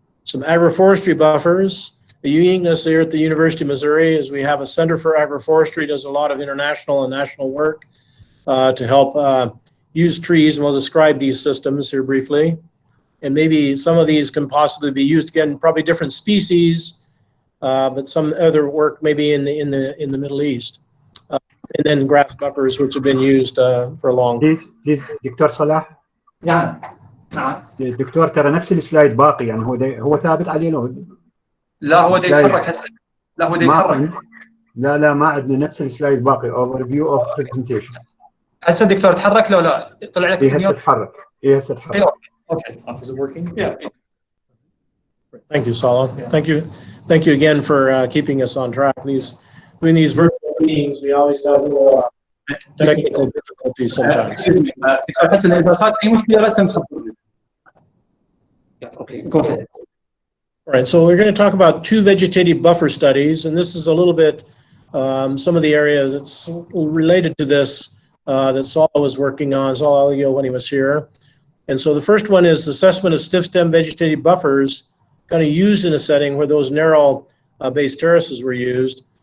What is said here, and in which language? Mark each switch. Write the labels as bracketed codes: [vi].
[en] Some agroforestry buffers. The uniqueness here at the University of Missouri is we have a Center for Agroforestry, does a lot of international and national work to help use trees, and we'll describe these systems here briefly. And maybe some of these can possibly be used, again, probably different species, but some other work maybe in the Middle East. And then grass buffers, which have been used for a long time. This doctor Salah. [ar] نعم. الدكتور ترى نفس السلايد باقي، يعني هو ثابت عليه لو. لا هو دا يتحرك هسه. لا هو دا يتحرك. لا ما عندنا نفس السلايد باقي. [en] overview of presentation. [ar] هسه دكتور تحرك لو لا طلع لك. هسه تحرك. هسه تحرك. [en] Okay. Is it working? Yeah. Thank you, Salah. Thank you again for keeping us on track. Doing these virtual meetings, we always have technical difficulties sometimes. [ar] دكتور حسن إذا صارت أي مشكلة رسم صفر. [en] Okay, go ahead. All right, so we're going to talk about two vegetative buffer studies, and this is a little bit some of the areas that's related to this that Saul was working on, Saul when he was here. And so the first one is assessment of stiff stem vegetative buffers kind of used in a setting where those narrow base terraces were used.